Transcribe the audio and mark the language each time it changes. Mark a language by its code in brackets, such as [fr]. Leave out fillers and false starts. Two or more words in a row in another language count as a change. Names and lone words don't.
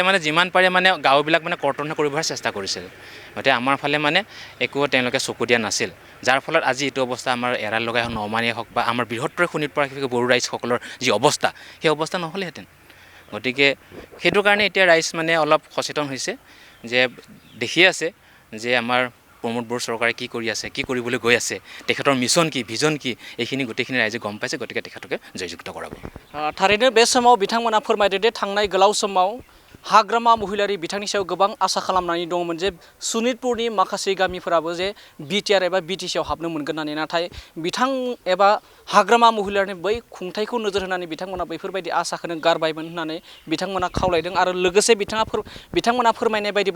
[as] মানে যিমান পাৰে মানে গাঁওবিলাক মানে কৰ্তন কৰিবৰ চেষ্টা কৰিছিল গতিকে আমাৰ ফালে মানে একো তেওঁলোকে চকু দিয়া নাছিল যাৰ ফলত আজি এইটো অৱস্থা আমাৰ এৰাল লগাই হওক নমানীয়ে হওক বা আমাৰ বৃহত্তৰ শোণিতপুৰবাসী বড়ো ৰাইজসকলৰ যি অৱস্থা সেই অৱস্থা নহ'লেহেঁতেন গতিকে সেইটো কাৰণে এতিয়া ৰাইজ মানে অলপ সচেতন হৈছে যে দেখি আছে যে আমাৰ প্ৰমোদ বড়ো চৰকাৰে কি কৰি আছে কি কৰিবলৈ গৈ আছে তেখেতৰ মিছন কি ভিজন কি এইখিনি গোটেইখিনি ৰাইজে গম পাইছে গতিকে তেখেতকে জয়যুক্ত কৰাব [brx] थारैनो बे समाव बिथांमोना फोरमायदो दे थांनाय गोलाव समाव हाग्रामा महिलारि बिथांनि सायाव गोबां आसा खालामनानै दंमोन जे शोणितपुरनि माखासे गामिफोराबो जे BTR एबा BTCआव हाबनो मोनगोन होननानै नाथाय बिथां एबा हाग्रामा महिलारिनि बै खुंथायखौ नोजोर होनानै बिथांमोना बैफोरबायदि आसाखौनो गारबायमोन होननानै बिथांमोना खावलायदों आरो लोगोसे बिथांमोना फोरमायनाय बायदिब्ला